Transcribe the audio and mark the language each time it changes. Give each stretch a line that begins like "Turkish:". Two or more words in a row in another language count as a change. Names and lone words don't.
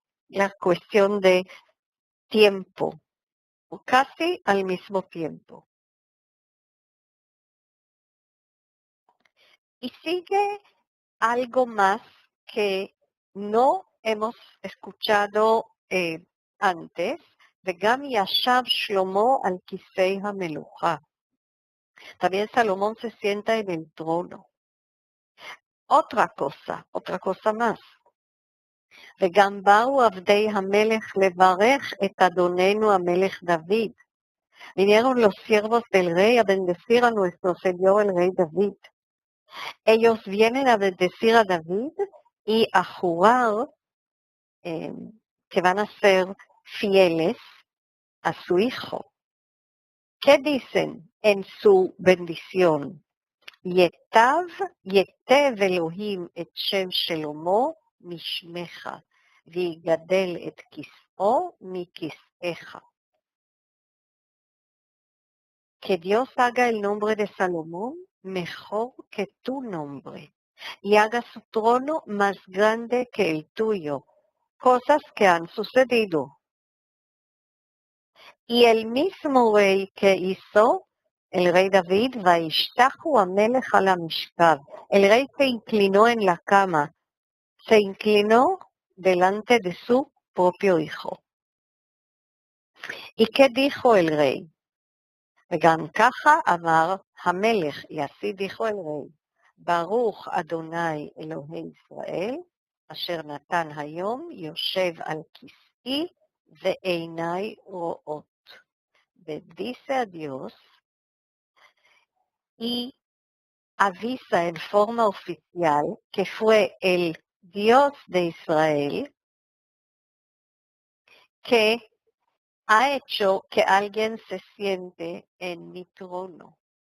Spanish: La cuestión de tiempo, casi al mismo tiempo. Y sigue algo más que no hemos escuchado antes,
Hebrew: וגם ישב שלמה על כיסא המלוכה.
Spanish: También Salomón se sienta en el trono. otra cosa más.
Hebrew: וגם באו עבדי המלך לברך את אדוננו המלך דוד.
Spanish: Vinieron los siervos del rey a bendecir a nuestro señor el rey David. Ellos vienen a bendecir a David y a jurar que van a ser fieles a su hijo. ¿Qué dicen en su bendición?
Hebrew: ייטב אלוהים את שם שלמה משמך, ויגדל את כיסאו מכיסאך.
Spanish: Que Dios haga el nombre de Salomón mejor que tu nombre, y haga su trono más grande que el tuyo, cosas que han sucedido. Y el mismo rey que hizo, el rey David,
Hebrew: וישתחו המלך על המשכב,
Spanish: el rey se inclinó en la cama, se inclinó delante de su propio hijo. ¿Y qué dijo el rey?
Hebrew: וגם ככה אמר המלך,
Spanish: y así dijo el rey,
Hebrew: ברוך אדוני אלוהי ישראל, אשר נתן היום יושב על כיסאי ועיניי רואות.
Spanish: Bendice a Dios y avisa en forma oficial que fue el Dios de Israel que ha hecho que alguien se siente en mi trono.